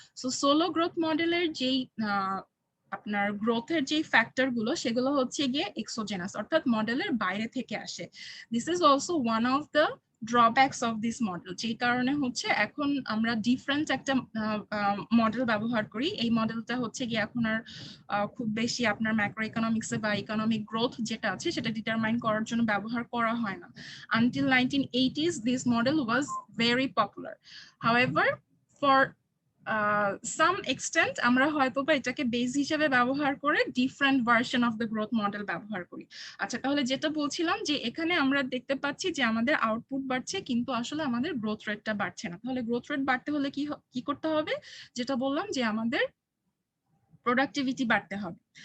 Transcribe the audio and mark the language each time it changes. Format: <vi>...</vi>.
<bn>So solo growth মডেলের যেই আপনার গ্রোথের যে ফ্যাক্টর গুলো সেগুলো হচ্ছে গিয়ে এক্সোজেনাস অর্থাৎ মডেলের বাইরে থেকে আসে।</bn> <en>this is also one of the drawbacks of this model,</en> <bn>যে কারণে হচ্ছে এখন আমরা ডিফারেন্ট একটা মডেল ব্যবহার করি। এই মডেলটা হচ্ছে গিয়ে এখন আর খুব বেশি আপনার ম্যাক্রো ইকোনমিক্সে বা ইকোনমিক গ্রোথ যেটা আছে সেটা ডিটারমাইন করার জন্য ব্যবহার করা হয় না।</bn> <en>Until 1980s this model was very popular. However, for some extent</en> <bn>আমরা হয়তো বা এটাকে বেস হিসেবে ব্যবহার করে different version of the growth model ব্যবহার করি। আচ্ছা, তাহলে যেটা বলছিলাম যে এখানে আমরা দেখতে পাচ্ছি যে আমাদের আউটপুট বাড়ছে কিন্তু আসলে আমাদের গ্রোথ রেটটা বাড়ছে না। তাহলে গ্রোথ রেট বাড়তে হলে কি করতে হবে? যেটা বললাম যে আমাদের প্রোডাক্টিভিটি বাড়তে হবে।</bn>